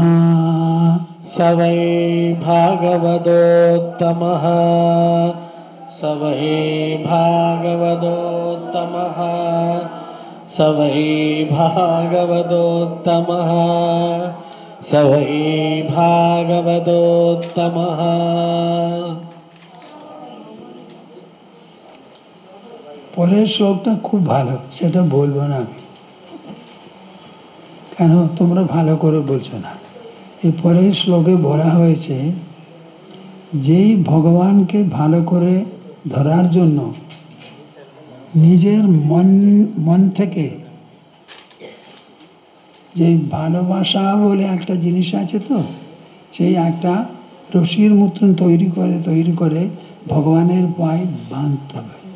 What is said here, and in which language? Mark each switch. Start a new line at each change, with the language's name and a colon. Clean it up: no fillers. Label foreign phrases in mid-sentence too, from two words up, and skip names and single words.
Sanskrit: स वै भागवतोत्तमः स वै भागवतोत्तमः स वै भागवतोत्तमः स वै भागवतोत्तमः
Bangla: পরের শ্লোকটা খুব ভালো, সেটা বলবো না আমি, কেন তোমরা ভালো করে বলছো না। এই পরের শ্লোকে বলা হয়েছে যেই ভগবানকে ভালো করে ধরার জন্য নিজের মন থেকে, যে ভালোবাসা বলে একটা জিনিস আছে, তো সেই একটা রশির মতন তৈরি করে ভগবানের পায়ে বাঁধতে হবে।